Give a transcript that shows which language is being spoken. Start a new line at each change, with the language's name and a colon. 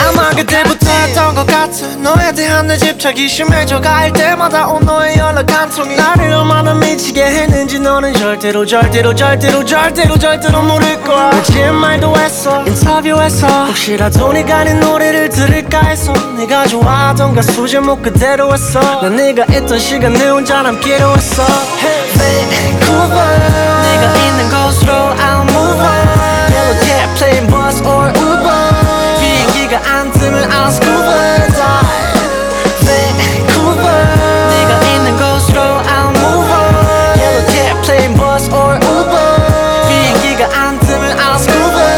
Korean: 아마 그때부터 했던 것 같아. 너에 대한 내 집착이 심해져 갈 때마다 온 너의 연락 한 통이 나를 얼마나 미치게 했는지 너는 절대로 절대로 절대로 절대로 절대로 모를 거야. 거짓말도 했어 인터뷰에서. 혹시라도 손이 가는 노래를 들을까 해서 네가 좋아하던 가수 제목 그대로 했어. 난 네가 있던 시간 내 혼자 남기로 했어.
English: Vancouver,
Korean: 네가 있는 곳으로
English: I'll move on. Yellow cab, plane, bus or Uber.
Korean: 비행기가 안 뜨면
English: I'll scuba dive. Vancouver,
Korean: 네가 있는 곳으로
English: I'll move on. Yellow cab, plane, bus or Uber.
Korean: 비행기가 안 뜨면
English: I'll scuba dive.